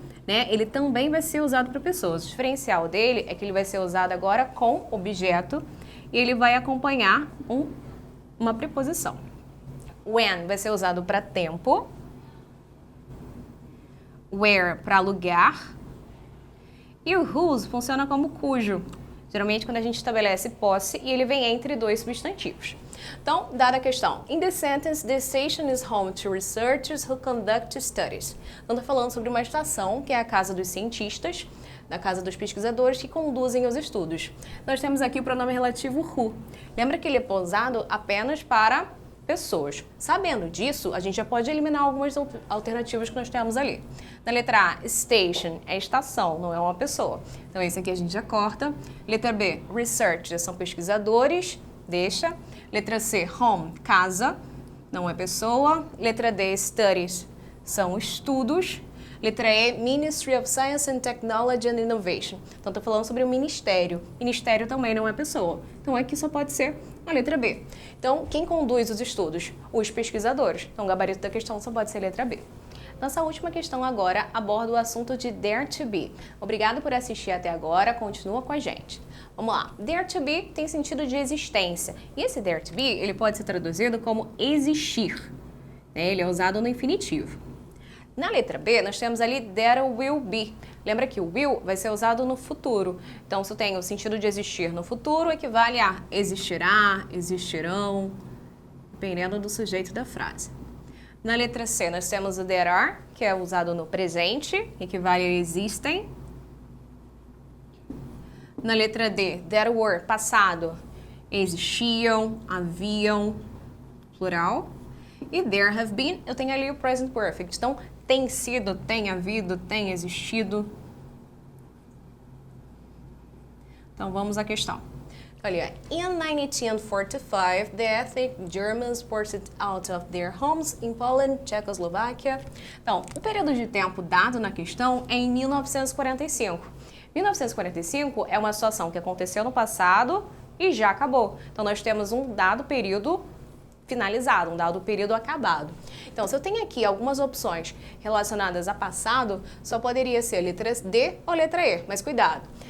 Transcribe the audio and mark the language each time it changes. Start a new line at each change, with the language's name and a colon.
Portuguese: Ele também vai ser usado para pessoas. O diferencial dele é que ele vai ser usado agora com objeto e ele vai acompanhar uma preposição. When vai ser usado para tempo, where para lugar e o whose funciona como cujo. Geralmente quando a gente estabelece posse e ele vem entre dois substantivos. Então, dada a questão,
English: in the sentence, the station is home to researchers who conduct studies.
Portuguese: Então, estou falando sobre uma estação, que é a casa dos cientistas, da casa dos pesquisadores que conduzem os estudos. Nós temos aqui o pronome relativo who. Lembra que ele é usado apenas para pessoas. Sabendo disso, a gente já pode eliminar algumas alternativas que nós temos ali. Na letra A, station é estação, não é uma pessoa. Então, esse aqui a gente já corta. Letra B, researchers são pesquisadores, deixa. Letra C, home, casa, não é pessoa. Letra D, studies, são estudos.
English: Letra E, Ministry of Science and Technology and Innovation.
Portuguese: Então, estou falando sobre o ministério. Ministério também não é pessoa. Então, aqui só pode ser a letra B. Então, quem conduz os estudos? Os pesquisadores. Então, o gabarito da questão só pode ser a letra B. Nossa última questão agora aborda o assunto de dare to be. Obrigado por assistir até agora, continua com a gente. Vamos lá. Dare to be tem sentido de existência. E esse dare to be, ele pode ser traduzido como existir. Ele é usado no infinitivo. Na letra B, nós temos ali there will be. Lembra que o will vai ser usado no futuro. Então, se eu tenho o sentido de existir no futuro, equivale a existirá, existirão, dependendo do sujeito da frase. Na letra C, nós temos o there are, que é usado no presente, equivale a existem. Na letra D, there were, passado, existiam, haviam, plural. E there have been, eu tenho ali o present perfect. Então, tem sido, tem havido, tem existido. Então, vamos à questão.
English: Olha, in 1945, the ethnic Germans forced out of their homes in Poland, Tchecoslováquia.
Portuguese: Então, o período de tempo dado na questão é em 1945. 1945 é uma situação que aconteceu no passado e já acabou. Então, nós temos um dado período finalizado, um dado período acabado. Então, se eu tenho aqui algumas opções relacionadas a passado, só poderia ser a letra D ou letra E, mas cuidado.